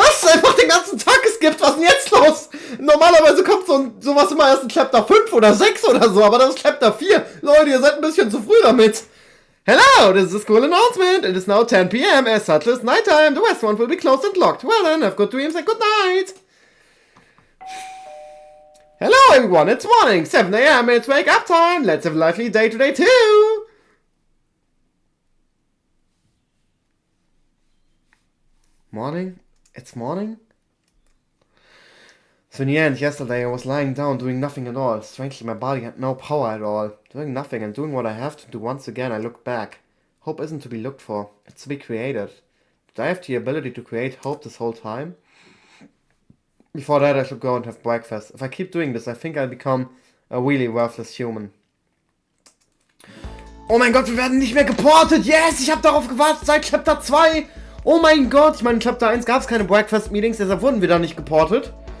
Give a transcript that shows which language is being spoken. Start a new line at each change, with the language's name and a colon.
German: Einfach den ganzen Tag geskippt, was ist denn jetzt los? Normalerweise kommt sowas immer erst in Chapter 5 oder 6 oder so, aber das ist Chapter 4. Leute, ihr seid ein bisschen zu früh damit.
English: Hello, this is a school announcement. It is now 10 p.m. As such, it's nighttime. The restaurant will be closed and locked. Well then, have good dreams and good night. Hello everyone, it's morning. 7 a.m. It's wake up time. Let's have a lively day today too. Morning? It's morning? So in the end, yesterday I was lying down doing nothing at all. Strangely, my body had no power at all. Doing nothing and doing what I have to do once again, I look back. Hope isn't to be looked for. It's to be created. Did I have the ability to create hope this whole time? Before that, I should go and have breakfast. If I keep doing this, I think I'll become a really worthless human.
German: Oh mein Gott, wir werden nicht mehr geportet! Yes, ich habe darauf gewartet seit Chapter 2! Oh mein Gott, ich meine, in Chapter 1 gab es keine Breakfast-Meetings, deshalb wurden wir da nicht geportet.